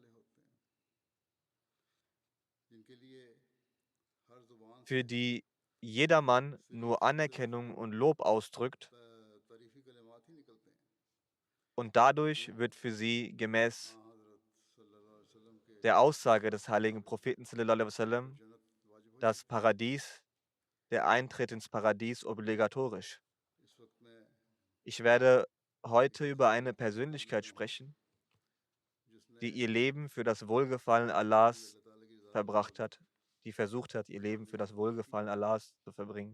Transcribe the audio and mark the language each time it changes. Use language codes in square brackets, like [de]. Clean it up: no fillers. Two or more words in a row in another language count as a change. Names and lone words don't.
[de] Für die jedermann nur Anerkennung und Lob ausdrückt, und dadurch wird für sie gemäß der Aussage des heiligen Propheten [ar] صلى الله عليه وسلم [de] das Paradies, der Eintritt ins Paradies obligatorisch. Ich werde heute über eine Persönlichkeit sprechen, die ihr Leben für das Wohlgefallen Allahs verbracht hat, die versucht hat, ihr Leben für das Wohlgefallen Allahs zu verbringen.